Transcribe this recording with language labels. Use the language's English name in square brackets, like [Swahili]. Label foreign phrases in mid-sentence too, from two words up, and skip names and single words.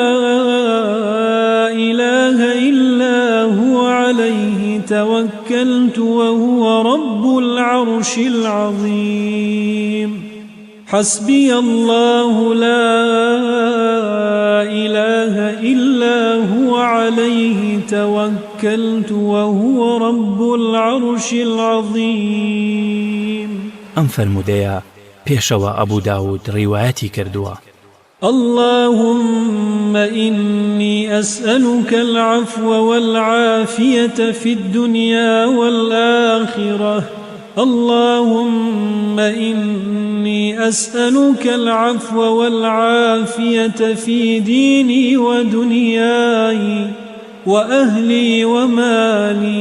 [Arabic] إله إلا هو عليه توكلت وهو رب العرش العظيم حسبي الله لا إله إلا هو عليه توكلت وهو رب العرش العظيم [Central Kurdish] ئەم فەرمودەیە پێشەوە ئەبوو داود ڕیوایەتی کردووە. [Arabic] اللهم إني أسألك العفو والعافية في الدنيا والآخرة اللهم إني أسألك العفو والعافية في ديني ودنياي وأهلي ومالي